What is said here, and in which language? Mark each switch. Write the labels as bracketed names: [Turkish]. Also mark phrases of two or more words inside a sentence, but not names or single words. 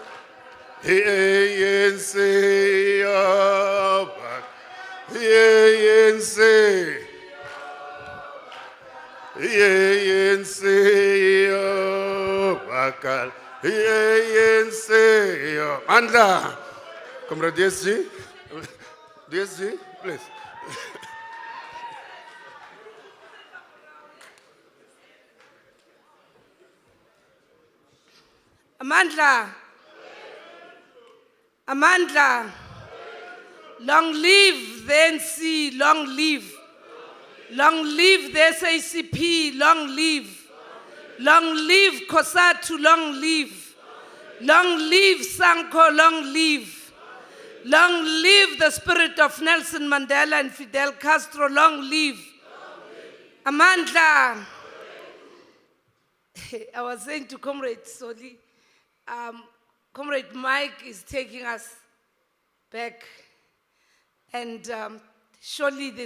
[Zulu] I-ANC, i-ANC, i-ANC, bakhala, i-ANC, Mandla, Comrade DSG, DSG, please. Amandla. Amandla. [English] Long live the NC, long live. Long live the SACP, long live. Long live COSATU, long live. Long live Sanko, long live. Long live the spirit of Nelson Mandela and Fidel Castro, long live. [Zulu] Amandla. [English] I was saying to Comrade Soli, Comrade Mike is taking us back, and surely the